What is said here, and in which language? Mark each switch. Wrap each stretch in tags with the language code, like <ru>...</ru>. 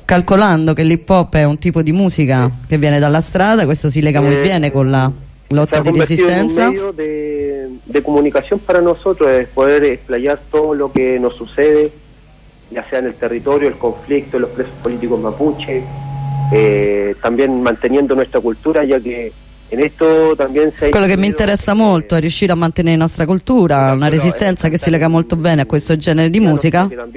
<it>Calcolando che l'hip hop è un tipo di musica che viene dalla strada, questo si lega molto bene con la lotta di resistenza.</it> <es>Es un medio de comunicación para nosotros, es poder explayar todo lo que nos sucede, ya sea en el territorio, el conflicto, los presos políticos mapuche, también manteniendo nuestra cultura, ya que en esto también se...</es> <it>Quello che mi interessa molto è riuscire a mantenere la nostra cultura, una resistenza che si lega molto bene a questo genere di musica.</it>